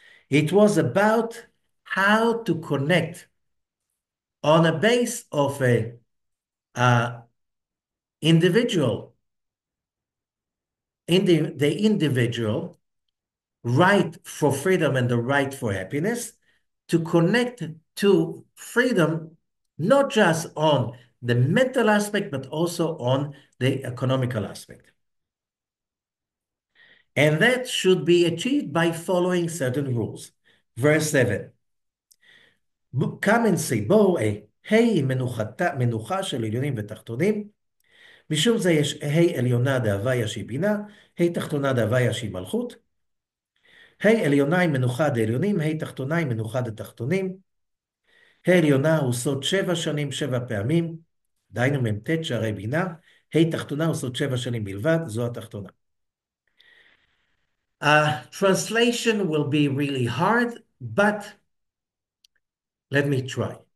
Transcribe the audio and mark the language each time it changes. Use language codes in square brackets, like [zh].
[en] It was about how to connect on a base of a uh, individual, the individual right for freedom and the right for happiness, to connect to freedom, not just on the mental aspect, but also on the economical aspect. And that should be achieved by following certain rules. Verse 7, come and say, [he] בואו, ה' מנוחה של עליונים ותחתונים, משום זה יש ה' עליונה דהוויה שהיא בינה, ה' תחתונה דהוויה שהיא מלכות, ה' עליונה היא מנוחה דעליונים, ה' תחתונה היא מנוחה דתחתונים, ה' עליונה הוא סוד 7 שנים 7 פעמים, דהיינו מ"ט שערי בינה, ה' תחתונה הוא סוד 7 שנים בלבד, זו התחתונה. [en] Translation will be really hard, but let me try.